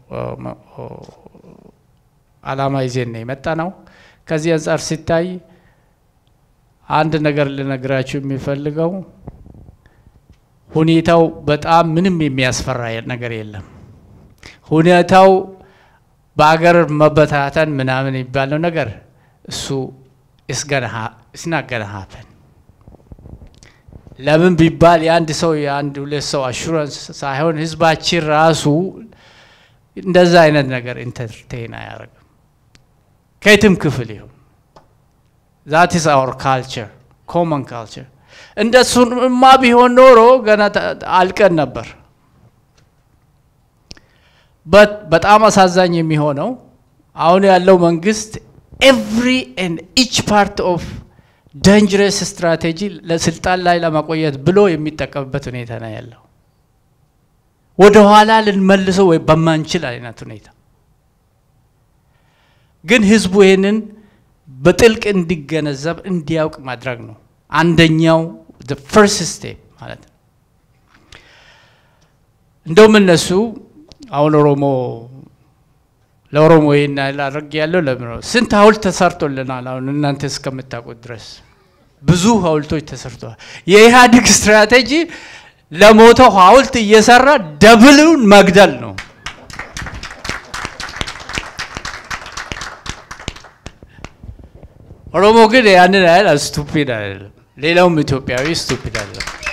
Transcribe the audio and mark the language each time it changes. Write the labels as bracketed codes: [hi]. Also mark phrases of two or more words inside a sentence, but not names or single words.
[am] ዓላማ ይዘን ነው የመጣነው። ከዚህ አንፃር ሲታይ አንድ ነገር ልነግራችሁ የሚፈልገው ሁኔታው በጣም ምንም የሚያስፈራ ነገር የለም። ሁኔታው በአገር መበታተን ምናምን የሚባለው ነገር እሱ [en] it's not gonna happen። [am] ለምን ቢባል የአንድ ሰው የአንድ ሁለት ሰው አሹራንስ ሳይሆን ህዝባችን ራሱ እንደዛ አይነት ነገር ኢንተርቴን አያደርግም ከየትም ክፍል ይሁን። [en] that is our culture, common culture። [am] እንደሱማ ቢሆን ኖሮ ገና አልቀን ነበር። በጣም አሳዛኝ የሚሆነው አሁን ያለው መንግስት [en] every and each part of dangerous strategy [am] ለስልጣን ላይ ለማቆየት ብሎ የሚጠቀምበት ሁኔታ ነው ያለው። ወደ ኋላ ልንመልሰው ወይ በማንችል አይነት ሁኔታ ግን ህዝቡ ይሄንን በጥልቅ እንዲገነዘብ እንዲያውቅ ማድረግ ነው አንደኛው [en] the first step [am] ማለት ነው። እንደውም እነሱ አሁን ኦሮሞ ለኦሮሞ ይና ላረግ ያለው ለምን ስንት ሐውልት ተሰርቶልናል አሁን እናንተ እስከምታውቁት ድረስ ብዙ ሐውልቶች ተሰርተዋል የኢህአዴግ ስትራቴጂ ለሞተው ሐውልት እየሰራ ደብሉን መግደል ነው ኦሮሞ ግን ያንን አይደል ስቱፒድ አይደል ሌላውም ኢትዮጵያዊ ስቱፒድ አይደል